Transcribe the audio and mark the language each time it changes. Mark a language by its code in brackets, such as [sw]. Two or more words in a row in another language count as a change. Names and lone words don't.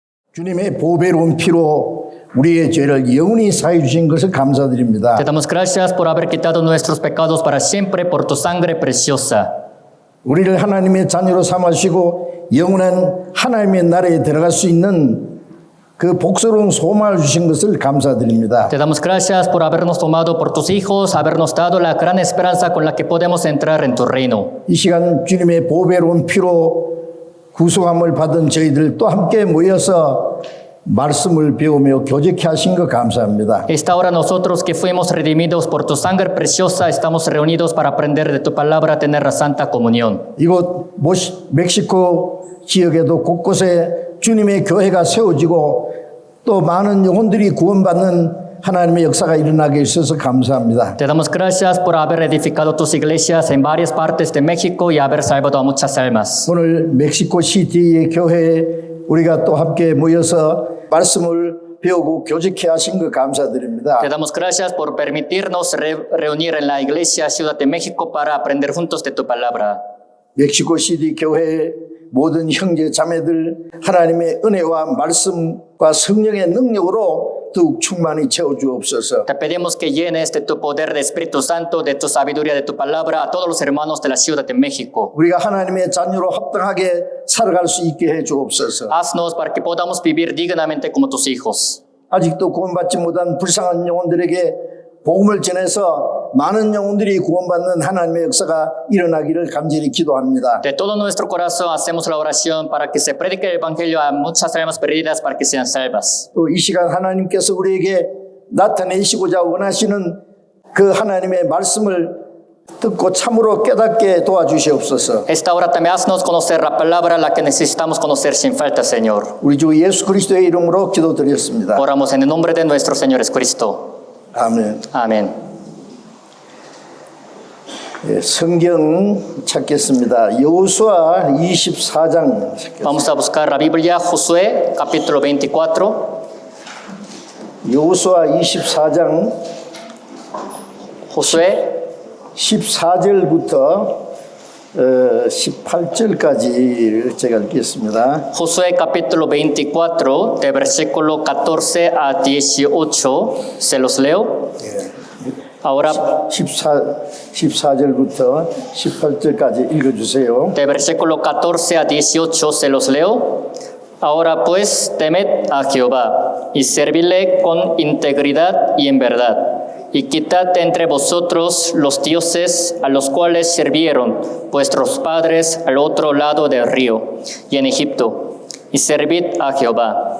[ko] 주님의 보배로운 피로 우리의 죄를 영원히 사해 주신 것을 감사드립니다. [es] Te damos gracias por haber quitado nuestros pecados para siempre por tu sangre preciosa. [ko] 우리를 하나님의 자녀로 삼으시고 영원한 하나님의 나라에 들어갈 수 있는 그 복스러운 소망을 주신 것을 감사드립니다. [es] Te damos gracias por habernos tomado por tus hijos, habernos dado la gran esperanza con la que podemos entrar en tu reino. [ko] 이 시간 주님의 보배로운 피로 구속함을 받은 저희들 또 함께 모여서 말씀을 배우며 교제케 하신 것 감사합니다. [es] Esta hora nosotros que fuimos redimidos por tu sangre preciosa estamos reunidos para aprender de tu palabra, tener la santa comunión. [ko] 이곳 멕시코 지역에도 곳곳에 주님의 교회가 세워지고 또 많은 영혼들이 구원받는 하나님의 역사가 일어나게 있어서 감사합니다. [es] Te damos gracias por haber edificado tus iglesias en varias partes de México y haber salvado a muchas almas. [ko] 오늘 멕시코 시티의 교회에 우리가 또 함께 모여서 말씀을 배우고 교제케 하신 것 감사드립니다. [es] Te damos gracias por permitirnos reunir en la iglesia Ciudad de México para aprender juntos de tu palabra. [ko] 멕시코 시티 교회의 모든 형제 자매들 하나님의 은혜와 말씀과 성령의 능력으로 더욱 충만히 채워주옵소서. [es] Te pedimos que llenes de tu poder de Espíritu Santo, de tu sabiduría, de tu palabra a todos los hermanos de la Ciudad de México. [ko] 우리가 하나님의 자녀로 합당하게 살아갈 수 있게 해 주옵소서. [es] Haznos para que podamos vivir dignamente como tus hijos. [ko] 아직도 구원받지 못한 불쌍한 영혼들에게 복음을 전해서 많은 영혼들이 구원받는 하나님의 역사가 일어나기를 간절히 기도합니다. [es] De todo nuestro corazón hacemos la oración para que se predique el Evangelio a muchas almas perdidas para que sean salvas. [ko] 또 이 시간 하나님께서 우리에게 나타내시고자 원하시는 그 하나님의 말씀을 듣고 참으로 깨닫게 도와주시옵소서. [es] Esta hora también haznos conocer la palabra, la que necesitamos conocer sin falta, Señor. [ko] 우리 주 예수 그리스도의 이름으로 기도드렸습니다. [es] Oramos en el nombre de nuestro Señor Jesucristo. [ko] 아멘. [es] Amén. [ko] 예, 성경 찾겠습니다. 여호수아 24장 찾겠습니다. [es] Vamos a buscar la Biblia, Josué, capítulo 24. [ko] 여호수아 24장 Josué 14절부터 18절까지를 제가 읽겠습니다. [es] Josué capítulo 24, de versículo 14 a 18, se los leo. Ahora, [ko] 14절부터 18절까지 읽어주세요. [es] de versículo 14 a 18, se los leo. Ahora pues, temed a Jehová y servidle con integridad y en verdad. Y quitad entre vosotros los dioses a los cuales sirvieron vuestros padres al otro lado del río y en Egipto, y servid a Jehová.